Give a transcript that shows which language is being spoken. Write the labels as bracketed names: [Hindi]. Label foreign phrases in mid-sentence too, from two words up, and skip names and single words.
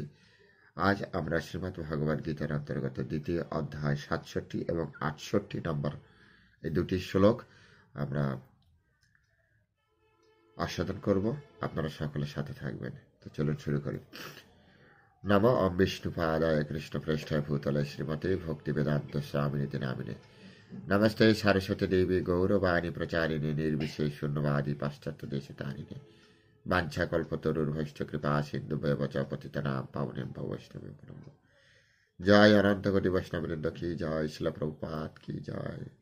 [Bangla] আজ আমরা শ্রীমদ্ ভগবদ গীতার অন্তর্গত দ্বিতীয় অধ্যায় ৬৭ এবং ৬৮ নম্বর এই দুটি শ্লোক আমরা আস্বাদন করব। আপনারা সকলের সাথে থাকবেন। তো চলুন শুরু করি। [Sanskrit] নমো ওম বিষ্ণুপাদায় কৃষ্ণপ্রেষ্ঠায় ভূতলে শ্রীমতে ভক্তিবেদান্ত স্বামিনীতি নামিনে। नमस्ते सरस्वती देवी गौरवाणी प्रचारिणे निर्विशेष शून्यवादी पाश्चात्य देश तारिणे वाञ्छाकल्पतरुर्भैश्च कृपा सिन्धुभ्येव च पतितानां पावनेभ्यो वैष्णवेभ्यो नमः। [Hindi] जय अनंत कोटि वैष्णववृंद की जय, श्रील प्रभुपाद की जय।